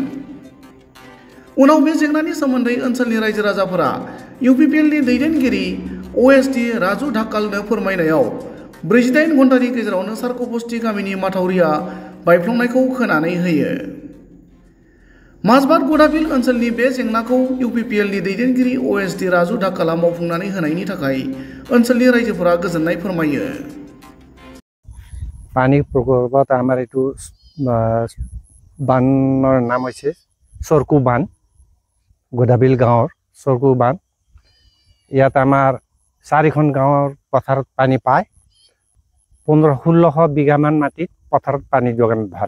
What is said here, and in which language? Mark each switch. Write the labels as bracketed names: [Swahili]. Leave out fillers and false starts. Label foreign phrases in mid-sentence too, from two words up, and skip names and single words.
[Bodo] उनाव बे जेंनानि सोमोन्दै ओनसोलनि रायजो राजाफोरा इउपिपिएलनि दैदेनगिरि ओएसडि राजु ढाकालनो फोरमायनायाव 48 घन्टानि गेजेरावनो सारखबस्ति गामिनि माथावरिया बायफ्लंनायखौ खोनानै होयो। माजबाद गदाबिल ओनसोलनि बे जेंनाखौ इउपिपिएलनि दैदेनगिरि ओएसडि राजु ढाकाला मावफुंनानै होनायनि थाखाय ओनसोलनि रायजोफोरा गोजोननाय फोरमायो। [Assamese] পানী প্ৰকল্পত আমাৰ এইটো বানৰ নাম হৈছে চৰকু বান, গদাবিল গাঁৱৰ চৰকু বান। ইয়াত আমাৰ 4খন গাঁৱৰ পথাৰত পানী পায়। 1500-1600 বিঘামান মাটিত পথাৰত পানী যোগান ধৰে।